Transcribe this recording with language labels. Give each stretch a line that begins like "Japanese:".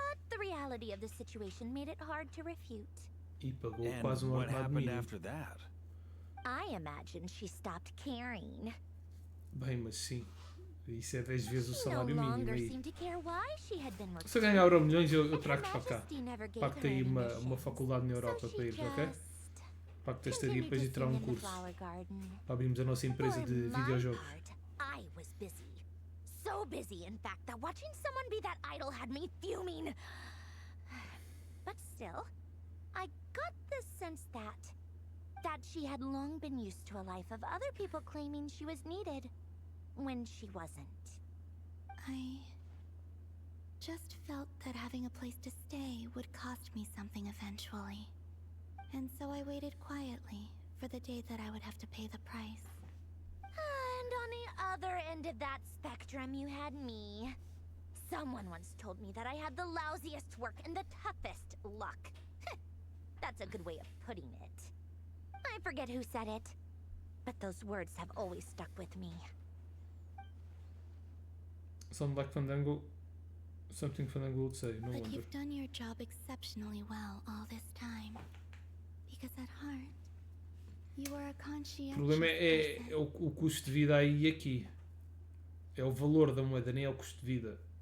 English: The reality of the situation made it hard to refute.
Portuguese: E pagou quase um ordenado mínimo.
English: I imagine she stopped caring.
Portuguese: Bem, mas sim. Isso é 10 vezes o salário mínimo aí. Se Se eu ganhar Euromilhões, eu trago-te para cá. Pacto aí uma faculdade na Europa para ir, ok? Pacto estadia depois de tirar um curso. Para abrirmos a nossa empresa de videojogos.
English: I was busy. So busy, in fact, that watching someone be that idle had me fuming. But still, I got the sense that she had long been used to a life of other people claiming she was needed when she wasn't. I just felt that having a place to stay would cost me something eventually. And so I waited quietly for the day that I would have to pay the price. And on the other end of that spectrum, you had me. Someone once told me that I had the lousiest work and the toughest luck. That's a good way of putting it. I forget who said it, but those words have always stuck with me. Sound like Fandango, something Fandango would say, no But wonder. you've done your job exceptionally well all this time. Because at heart, you are a
Portuguese: O
English: conscientious
Portuguese: problema é o custo de vida aí e aqui. É o valor da moeda, nem é o custo de vida.